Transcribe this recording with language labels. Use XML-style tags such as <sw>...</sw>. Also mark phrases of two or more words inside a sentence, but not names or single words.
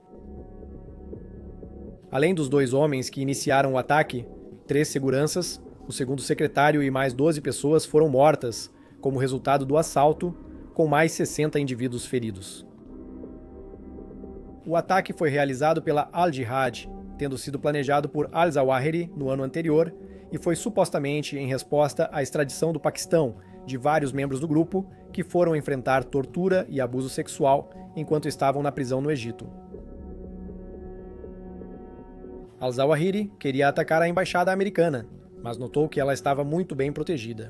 <pt>Além dos 2 homens que iniciaram o ataque, 3 seguranças, o segundo secretário e mais 12 pessoas foram mortas como resultado do assalto, com mais 60 indivíduos feridos. O ataque foi realizado pela Al-Jihad, tendo sido planejado por al-Zawahiri no ano anterior, e foi supostamente em resposta à extradição do Paquistão de vários membros do grupo que foram enfrentar tortura e abuso sexual enquanto estavam na prisão no Egito. Al-Zawahiri queria atacar a embaixada americana, mas notou que ela estava muito bem protegida.</pt>